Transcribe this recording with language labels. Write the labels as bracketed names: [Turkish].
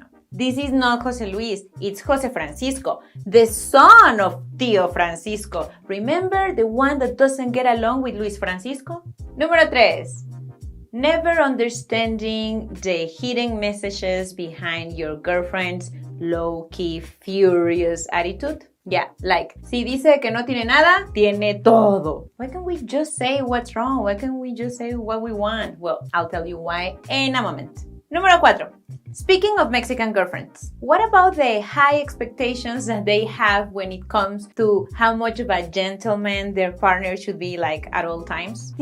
[English] This is not Jose Luis, it's Jose Francisco, the son of Tío Francisco. Remember the one that doesn't get along with Luis Francisco? [Spanish] Número 3. [English] Never understanding the hidden messages behind your girlfriend's low-key furious attitude. Yeah, like, [Spanish] si dice que no tiene nada, tiene todo. [English] Why can't we just say what's wrong? Why can't we just say what we want? Well, I'll tell you why in a moment. [Spanish] Número 4. [English] Speaking of Mexican girlfriends, what about the high expectations that they have when it comes to how much of a gentleman their partner should be like at all times?